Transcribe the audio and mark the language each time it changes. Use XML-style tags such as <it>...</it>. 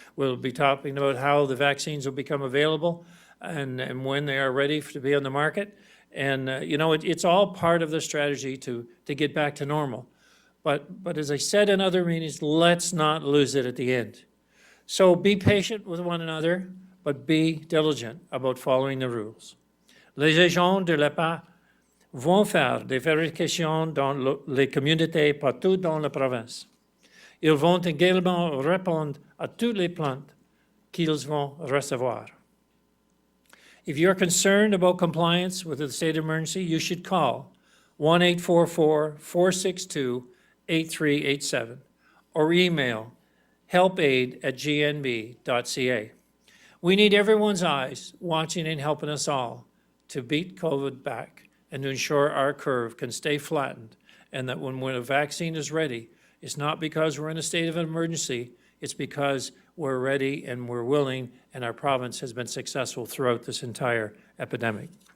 <en>We'll be talking about how the vaccines will become available and when they are ready to be on the market. And, it's all part of the strategy to get back to normal. But as I said in other meetings, let's not lose it at the end. So be patient with one another, but be diligent about following the rules.</en> <fr>Les agents de l'EPA vont faire des vérifications dans les communautés partout dans la province. Ils vont également répondre à toutes les plaintes qu'ils vont recevoir.</fr> <en>If you're concerned about compliance with the state of emergency, you should call 1-844-462-8387 or email helpaid@gnb.ca. We need everyone's eyes watching and helping us all to beat COVID back and to ensure our curve can stay flattened, and that when a vaccine is ready, it's not because we're in a state of emergency, it's because we're ready and we're willing, and our province has been successful throughout this entire epidemic.</en>